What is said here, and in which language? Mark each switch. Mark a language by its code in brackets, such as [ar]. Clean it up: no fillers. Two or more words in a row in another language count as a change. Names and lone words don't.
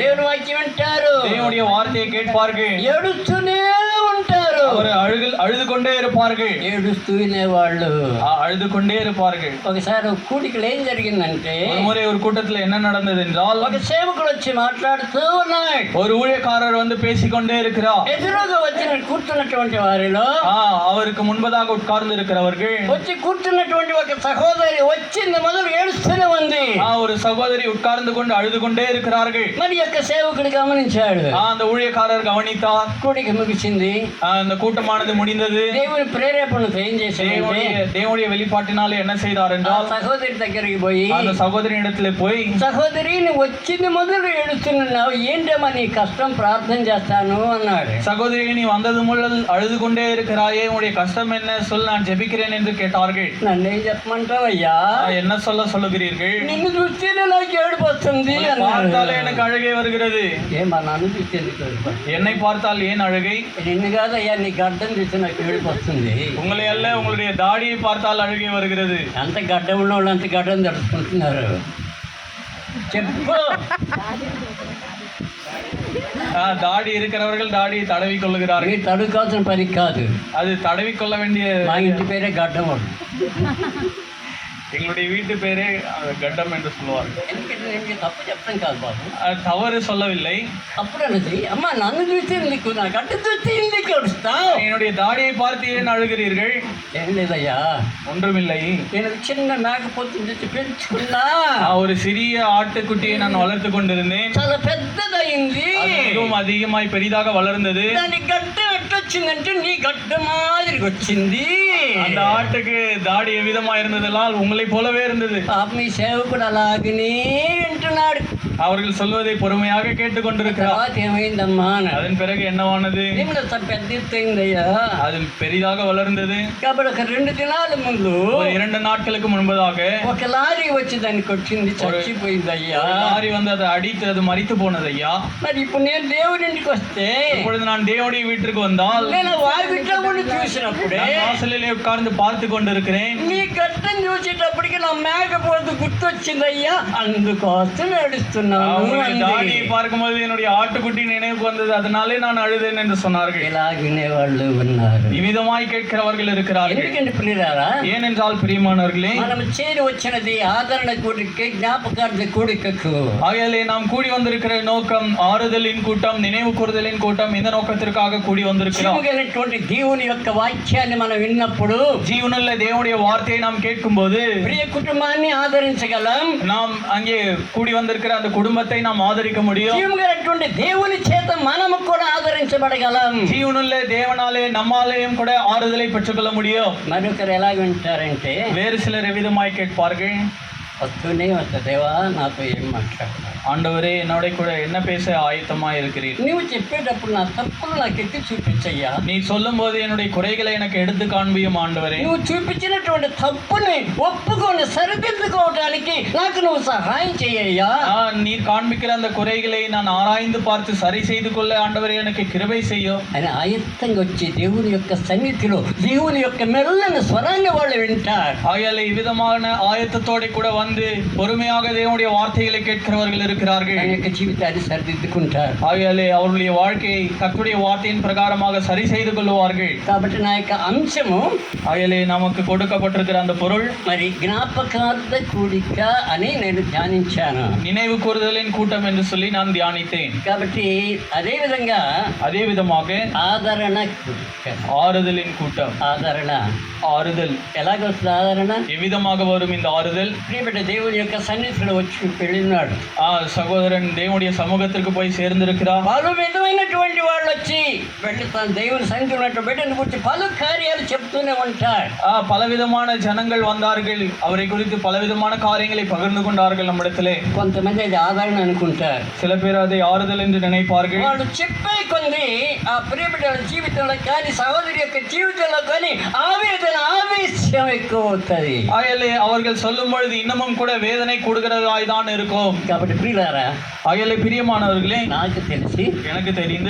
[te] దేవుని వాక్యం వింటారు, [ta] தேவனுடைய வார்த்தையை கேட்பார்கள், [te] ఏడుస్తూనే ఉంటారు. [ta] அவர் அழுது கொண்டே இருப்பார்கள். [te] ఏడుస్తూ వినేవాళ్ళు. [ta] அழுது கொண்டே இருப்பார்கள். [te] ఒకసారి ఒక కూడికలు ఏం జరిగిందంటే, [ta] ஒரு முறை ஒரு கூட்டத்தில் என்ன நடந்தது என்றால், [te] ఒక సేవకుడు వచ్చి మాట్లాడుతూ ఉన్నాడు. [ta] ஒரு ஊழியக்காரர் வந்து பேசிக்கொண்டே இருக்கிறார். [te] ఎదురుగా వచ్చిన కూర్చున్నటువంటి వారిలో [ta] அவருக்கு முன்பதாக உட்கார்ந்து இருக்கிறவர்கள், [te] వచ్చి కూర్చున్నటువంటి ఒక సహోదరి వచ్చింది మొదలు ఏడుస్తూనే ఉంది. [ta] ஒரு சகோதரி உட்கார்ந்து கொண்டு அழுது கொண்டே இருக்கிறார்கள். [te] మరి యొక్క సేవకుడు గమనించాడు. [ta] அந்த ஊழியக்காரர் கவனித்தார். [te] కూడిక ముగిసింది, [ta] அந்த கூட்டமானது முடிந்தது. [te] దేవుని ప్రేరేపణతో ఏం చేశాడంటే, [ta] தேவனுடைய வெளிப்பாட்டினாலே என்ன செய்தார் என்றால், [te] సహోదరి దగ్గరికి పోయి, [ta] அந்த సహోదరి இடத்துல போய், [te] సహోదరి నువ్వు వచ్చింది మొదలు ఏడుస్తున్నావు, ఏంటమ్మా నీ కష్టం, ప్రార్థన చేస్తాను అన్నాడు. [ta] சகோதரி நீ வந்தது முதல் அழுது கொண்டே இருக்கிறாயே, உன்னுடைய கஷ்டம் என்ன சொல், நான் ஜெபிக்கிறேன் என்று கேட்டார்கள். [te] నన్నేం చెప్పమంటావయ్యా, [ta] என்ன சொல்லுகிறீர்கள்? [te] నిన్ను చూస్తేనే నాకు ఏడుపు వస్తుంది [ta] பார்த்தாலே எனக்கு அழுகை வருகிறது. [te] ఏమా నన్ను చూస్తే ఎందుకు ఏడుపు వస్తుంది? [ta] என்னை பார்த்தால் ஏன் அழுகை? [te] నిన్ను కాదయ్యా, నీ గడ్డం చూస్తే నాకు ఏడుపు వస్తుంది. [ta] உங்களை அல்ல, உங்களுடைய தாடியை பார்த்தால் அழுகை வருகிறது. [te] అంత గడ్డ ఉన్న వాళ్ళు అంత గడ్డం తడుచుకుంటున్నారు. చెప్పు. [ta] தாடி இருக்கிறவர்கள் தாடியை தடவி கொள்ளுகிறார்கள். [te] మీరు తడుకోవాల్సిన పని కాదు, [ta] அது தடவி கொள்ள வேண்டிய, [te] మా ఇంటి పేరే గడ్డం వాడు. [ta] எங்களுடைய வீட்டு பேரே கட்டம் என்று சொல்லுவார்கள். [te] ఎందుకంటే నేను తప్పు చెప్తాం కాదు బాబు, [ta] தவறு சொல்லவில்லை. [te] అప్పుడు అన్నది, అమ్మ నన్ను చూస్తే ఎందుకు, నా గడ్డ చూస్తే ఎందుకు ఏడుస్తావు? [ta] என்னுடைய தாடியை பார்த்து ஏன் அழுகிறீர்கள்? [te] ఏం లేదయ్యా, [ta] ஒன்றுமில்லை, [te] నేను చిన్న మేకపోతుని తెచ్చి పెంచుకున్నా, [ta] ஒரு சிறிய ஆட்டுக்குட்டியை நான் வளர்த்து கொண்டிருந்தேன். [te] చాలా పెద్దదైంది, [ta] மிகவும் அதிகமாய் பெரிதாக வளர்ந்தது. [te] దాని గడ్డం ఎట్టొచ్చిందంటే నీ గడ్డ మాదిరికి వచ్చింది. [ta] அந்த ஆட்டுக்கு தாடி எவ்விதமா இருந்ததெல்லாம் உங்களை போலவே இருந்தது. [te] పాప మీ సేవకుడు అలాగనే వింటున్నాడు. [ta] அவர்கள் சொல்வதை பொறுமையாக கேட்டுக்கொண்டிருக்கிறார். [te] తర్వాత ఏమైందమ్మా అన్నాడు. [ta] அதன் பிறகு என்னவானது? [te] ఏమిటో పెద్ద ఎత్తైందయ్యా. [ta] அது பெரிதாக வளர்ந்தது. [te] కాబట్టి ఒక 2 దినాల ముందు [ta] ஒரு 2 நாட்களுக்கு முன்பதாக [te] ఒక లారీ వచ్చి దాన్ని కొట్టింది, చచ్చిపోయిందయ్యా. [ta] லாரி வந்து அதை அடித்து அது மரித்து போனது ஐயா. [te] మరి ఇప్పుడు నేను దేవుడి ఇంటికి వస్తే [ta] இப்பொழுது நான் தேவனுடைய வீட்டிற்கு வந்தால் [te] నేను వాకిట్లో ఉండి చూసినప్పుడే [ta] நான் வாசலிலே உட்கார்ந்து பார்த்து கொண்டிருக்கிறேன். [te] నీ గట్టం చూసేటప్పటికి నా మేకపోతు గుర్తొచ్చిందయ్యా, అందుకోసం ఏడుస్తున్నాను. [ta] உங்களுடைய தாடியை பார்க்கும்போது என்னுடைய ஆட்டுக்குட்டி நினைவுக்கு வந்தது, அதனாலே நான் அழுதேன் என்று சொன்னார்கள். [te] ఇలా వినేవాళ్ళు ఉన్నారు. [ta] இவ்விதமாய் கேட்கிறவர்கள் இருக்கிறார்கள். [te] ఎందుకంటే ప్రియులారా, [ta] ஏனென்றால் பிரியமானவர்களே, [te] మనం చేరి వచ్చినది ఆదరణ కూడిక, జ్ఞాపకార్థ కూడికకు. [ta] ஆகையாலே நாம் கூடி வந்திருக்கிற நோக்கம் ஆறுதலின் கூட்டம், நினைவு கூறுதலின் கூட்டம். இந்த நோக்கத்திற்காக கூடி வந்திருக்கிறோம். [te] జీవగలిగినటువంటి దేవుని యొక్క వాక్యాన్ని మనం విన్నప్పుడు, [ta] ஜீவனுள்ள தேவனுடைய வார்த்தையை நாம் கேட்கும்போது [te] ప్రియ కుటుంబాన్ని ఆదరించగలం. [ta] நாம் அங்கே கூடி வந்திருக்கிற அந்த குடும்பத்தை நாம் ஆதரிக்க முடியும். [te] జీవగలిగినటువంటి దేవుని చేత మనము కూడా ఆదరించబడగలం. [ta] ஜீவனுள்ள தேவனாலே நம்மாலேயும் கூட ஆறுதலை பெற்றுக்கொள்ள முடியும். [te] మరొకరు ఎలా వింటారంటే, [ta] வேறு சிலர் எவ்விதமாய் கேட்பார்கள், [te] వస్తూనే వస్తా, దేవా నాతో ఏం మాట్లాడతావు, [ta] ஆண்டவரே என்னோட கூட என்ன பேச ஆயத்தமா இருக்கிறீர்? [te] నువ్వు చెప్పేటప్పుడు నా తప్పులు నాకు ఎత్తి చూపించయ్యా. [ta] நீ சொல்லும் போது என்னுடைய குறைகளை எனக்கு எடுத்து காண்பியும் ஆண்டவரே. [te] నువ్వు చూపించినటువంటి తప్పుని ఒప్పుకొని సరిదిద్దుకోవడానికి నాకు నువ్వు సహాయం చేయయ్యా. [ta] நீர் காண்பிக்கிற அந்த குறைகளை நான் ஆராய்ந்து பார்த்து சரி செய்து கொள்ள ஆண்டவரே எனக்கு கிருபை செய்யும் [te] అని ఆయత్తంగా వచ్చి దేవుని యొక్క సన్నిధిలో దేవుని యొక్క మెల్లని స్వరాన్ని వాళ్ళు వింటారు. [ta] ஆகையால இவ்விதமான ஆயத்தத்தோட கூட வந்து பொறுமையாக தேவனுடைய வார்த்தைகளை கேட்கிறவர்கள் இருக்கிறார்கள். [te] తన యొక్క జీవితాన్ని సరిదిద్దుకుంటారు. [ta] ஆகையாலே அவர்களுடைய வாழ்க்கையை கர்த்தருடைய வார்த்தையின் பிரகாரமாக சரி செய்து கொள்வார்கள். [te] కాబట్టి నా యొక్క అంశము, [ta] ஆகையாலே நமக்கு கொடுக்கப்பட்டிருக்கிற அந்த பொருள் [te] మరి జ్ఞాపకార్థ కూడిక అని నేను ధ్యానించాను. [ta] நினைவு கூறுதலின் கூட்டம் என்று சொல்லி நான் தியானித்தேன். [te] కాబట్టి అదే విధంగా [ta] அதே விதமாக [te] ఆదరణ కూడిక, [ta] ஆறுதலின் கூட்டம். [te] ఆదరణ [ta] ஆறுதல் [te] ఎలాగొస్తుంది? ఆదరణ [ta] எவ்விதமாக வரும் இந்த ஆறுதல்? [te] ప్రియబిడ్డ దేవుని యొక్క సన్నిధిలో వచ్చి వెళ్ళినాడు. [ta] சகோதரன் தேவனுடைய சமூகத்திற்கு போய் சேர்ந்திருக்கிறார். [te] పలు విధమైనటువంటి వాళ్ళు వచ్చి వెళ్ళి తన దేవుని సన్నిధి ఉన్నట్టు బిడ్డను గురించి పలు కార్యాలు చెప్తూనే ఉంటారు. [ta] பலவிதமான ஜனங்கள் வந்தார்கள், அவரை குறித்து பலவிதமான காரியங்களை பகிர்ந்து கொண்டார்கள் நம்மிடத்திலே. [te] కొంతమంది అది ఆదరణ అనుకుంటారు, [ta] சில பேர் அதை ஆறுதல் என்று நினைப்பார்கள். [te] వాళ్ళు చెప్పే కొన్ని ఆ ప్రియబిడ్డల జీవితంలో కానీ సహోదరి యొక్క జీవితంలో కానీ ఆవేశం ఎక్కువ అవుతుంది. [ta] ஆகையாலே அவர்கள் சொல்லும் பொழுது இன்னமும் கூட வேதனை கூடுகிறதாய் தான் இருக்கும். [te] కాబట్టి ప్రియులారా, [ta] ஆகையாலே பிரியமானவர்களே, [te] నాకు తెలిసి [ta] எனக்கு தெரிந்து